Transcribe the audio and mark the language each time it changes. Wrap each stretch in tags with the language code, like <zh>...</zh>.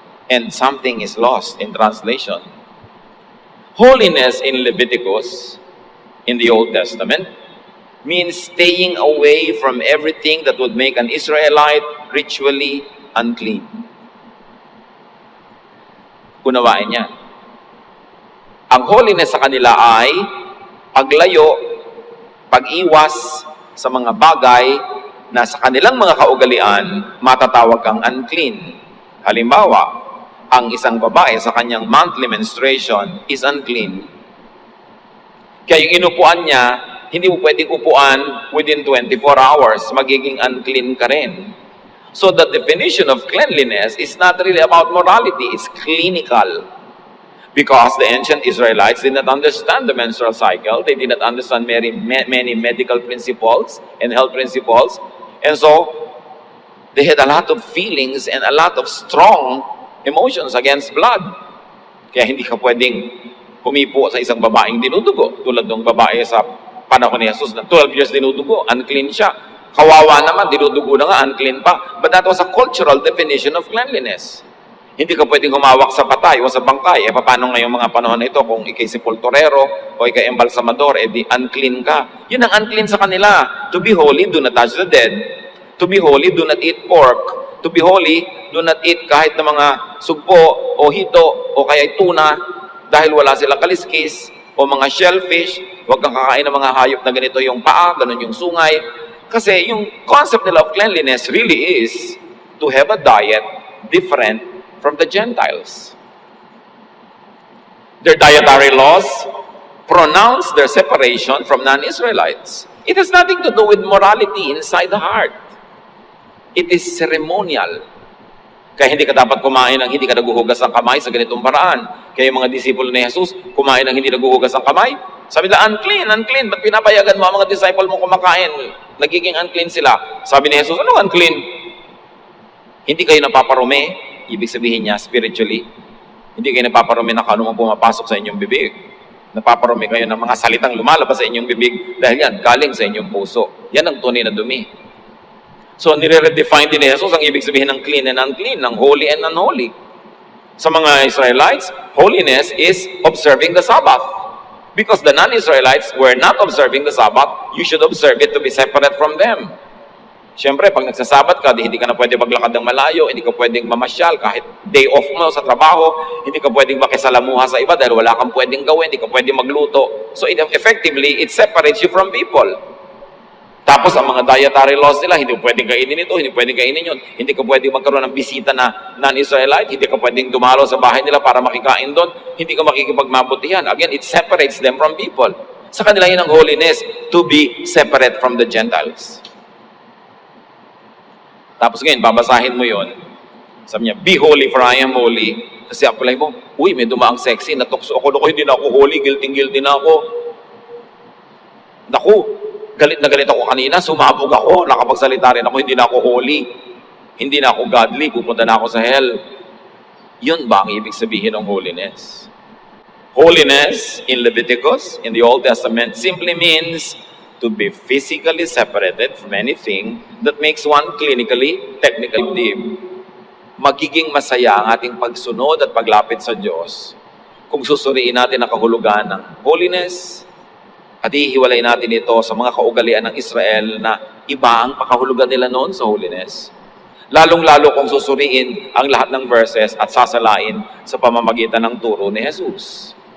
<en>And something is lost in translation. Holiness in Leviticus, in the Old Testament, means staying away from everything that would make an Israelite ritually unclean.</en> <tl>Unawain niya. Ang holiness sa kanila ay paglayo, pag-iwas sa mga bagay na sa kanilang mga kaugalian matatawag kang unclean. Halimbawa, ang isang babae sa kanyang</tl> <en>monthly menstruation is unclean.</en> <tl>Kaya yung inupuan niya, hindi mo pwedeng upuan</tl> <en>within 24 hours,</en> <tl>magiging unclean ka rin.</tl> <en>So the definition of cleanliness is not really about morality, it's clinical. Because the ancient Israelites did not understand the menstrual cycle, they did not understand many medical principles and health principles, and so they had a lot of feelings and a lot of strong emotions against blood.</en> <tl>Kaya hindi ka pwedeng humipo sa isang babaeng dinudugo. Tulad ng babae sa panahon ni Jesus na 12 years dinudugo, unclean siya. Kawawa naman, dinudugo na nga, unclean pa.</tl> <en>But that was a cultural definition of cleanliness.</en> <tl>Hindi ka pwedeng humawak sa patay o sa bangkay. Paano ngayong mga panahon na ito kung ikay sepulturero o ikay embalsamador, di unclean ka. Yun ang unclean sa kanila.</tl> <en>To be holy, do not touch the dead. To be holy, do not eat pork. To be holy, do not eat</en> <tl>kahit na mga sugpo o hito o kaya tuna dahil wala silang kaliskis o mga shellfish. Huwag kang kakain ng mga hayop na ganito yung paa, ganun yung sungay. Kasi yung</tl> <en>concept nila of cleanliness really is to have a diet different from the Gentiles. Their dietary laws pronounce their separation from non-Israelites. It has nothing to do with morality inside the heart. It is ceremonial.</en> <tl>Kaya hindi ka dapat kumain ng hindi ka naguhugas ng kamay sa ganitong paraan. Kaya yung mga disipulo ni Jesus, kumain ng hindi naguhugas ng kamay. Sabi nila, unclean, unclean. Ba't pinapayagan mo ang mga disciple mo kumakain? Nagiging unclean sila. Sabi ni Jesus, ano unclean? Hindi kayo napaparumi. Ibig sabihin niya, spiritually. Hindi kayo napaparumi na kung ano mang pumapasok sa inyong bibig. Napaparumi kayo ng mga salitang lumalabas sa inyong bibig dahil yan, galing sa inyong puso. Yan ang tunay na dumi. So, nire-redefine din ni Jesus ang ibig sabihin ng clean and unclean, ng holy and unholy. Sa mga Israelites,</tl> <en>holiness is observing the Sabbath. Because the non-Israelites were not observing the Sabbath, you should observe it to be separate from them.</en> <tl>Siyempre, pag nagsasabat ka, hindi ka na pwede maglakad ng malayo, hindi ka pwedeng mamasyal, kahit day off mo sa trabaho, hindi ka pwedeng makisalamuha sa iba dahil wala kang pwedeng gawin, hindi ka pwedeng magluto.</tl> <en>So effectively, it separates you from people.</en> <tl>Tapos ang mga dietary laws nila, hindi pwedeng kainin ito, hindi pwedeng kainin yun, hindi ka pwedeng magkaroon ng bisita na non-Israelite, hindi ka pwedeng dumalo sa bahay nila para makikain doon, hindi ka makikipagmabutihan.</tl> <en>Again, it separates them from people.</en> <tl>Sa kanila yun ang holiness,</tl> <en>to be separate from the Gentiles.</en> <tl>Tapos ngayon, babasahin mo yun. Sabi niya,</tl> <en>be holy for I am holy.</en> <tl>Kasi apply mo, uy, may dumaang sexy, natukso ako, hindi na ako holy, guilty na ako. Naku, galit na galit ako kanina, sumabog ako, nakapagsalita rin ako, hindi na ako holy. Hindi na ako godly, pupunta na ako sa hell. Yun ba ang ibig sabihin ng holiness?</tl> <en>Holiness in Leviticus, in the Old Testament, simply means to be physically separated from anything that makes one clinically, technically deep.</en> <tl>Magiging masaya ang ating pagsunod at paglapit sa Diyos kung susuriin natin ang kahulugan ng holiness at ihiwalay natin ito sa mga kaugalian ng Israel na iba ang pakahulugan nila noon sa holiness. Lalong-lalo kung susuriin ang lahat ng verses at sasalain sa pamamagitan ng turo ni Jesus.</tl>